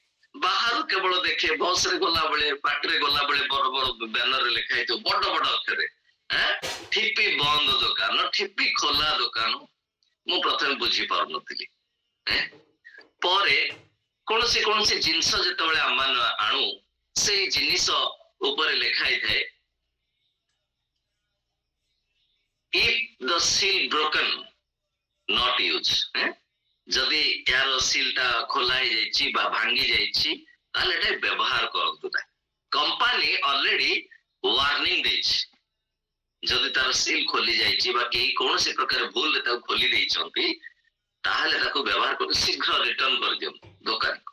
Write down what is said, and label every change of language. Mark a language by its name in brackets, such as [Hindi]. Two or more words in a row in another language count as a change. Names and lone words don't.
[Odia] ବାହାରୁ କେବଳ ଦେଖେ, ବସ ରେ ଗଲାବେଳେ, ପାଟିରେ ଗଲାବେଳେ ବଡ ବଡ ବ୍ୟାନରରେ ଲେଖା ହେଇଥିବ ବଡ ବଡ ଅକ୍ଷରରେ, ଠିପି ବନ୍ଦ ଦୋକାନ, ଠିପି ଖୋଲା ଦୋକାନ। ମୁଁ ପ୍ରଥମେ ବୁଝି ପାରୁନଥିଲି। ପରେ କୌଣସି ଜିନିଷ ଯେତେବେଳେ ଆମେ ଆଣୁ, ସେଇ ଜିନିଷ ଉପରେ ଲେଖା ହେଇଥାଏ [English] if the seal broken not use, [Odia] ଯଦି ଏହାର ସିଲ୍ ଟା ଖୋଲା ହେଇଯାଇଛି ବା ଭାଙ୍ଗି ଯାଇଛି ତାହେଲେ ଏଟା ବ୍ୟବହାର କରନ୍ତୁ ନାହିଁ। କମ୍ପାନୀ [English] already warning [Odia] ଦେଇଛି, ଯଦି ତାର ସିଲ୍ ଖୋଲି ଯାଇଛି ବା କେହି କୌଣସି ପ୍ରକାର ଭୁଲରେ ତାକୁ ଖୋଲି ଦେଇଛନ୍ତି ତାହେଲେ ତାକୁ ବ୍ୟବହାର କରି ଶୀଘ୍ର ରିଟର୍ନ କରିଦିଅନ୍ତୁ ଦୋକାନକୁ।